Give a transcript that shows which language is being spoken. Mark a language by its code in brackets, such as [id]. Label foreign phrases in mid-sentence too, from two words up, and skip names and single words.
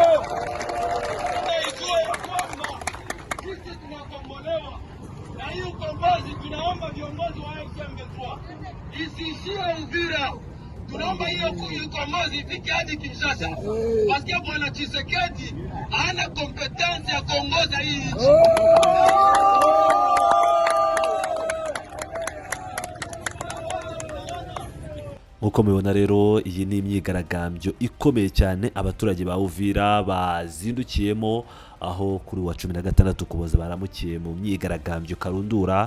[sw] Ijue ya kwamba sisi tunakombolewa na hii ukombozi. Tunaomba viongozi wa M23 isiishie Uvira. Tunaomba hiyo ukombozi ifike hadi Kinshasa, paske bwana Tshisekedi hana kompetensi ya kuongoza hii nchi. [rw] Nkuko mubibona rero, iyi ni imyigaragambyo ikomeye cyane abaturage ba Uvira bazindukiyemo, aho kuri wa 16 Ukuboza baramukiye mu myigaragambyo karundura.